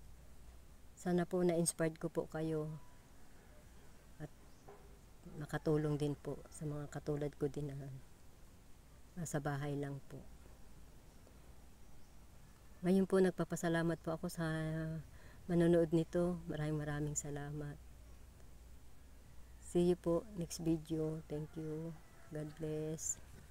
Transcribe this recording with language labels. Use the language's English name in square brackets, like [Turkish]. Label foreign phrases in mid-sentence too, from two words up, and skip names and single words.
[Filipino] Sana po na-inspired ko po kayo at nakatulong din po sa mga katulad ko din na nasa bahay lang po. Ngayon po nagpapasalamat po ako sa manonood nito. Maraming salamat. [English] See you po next video. Thank you. God bless.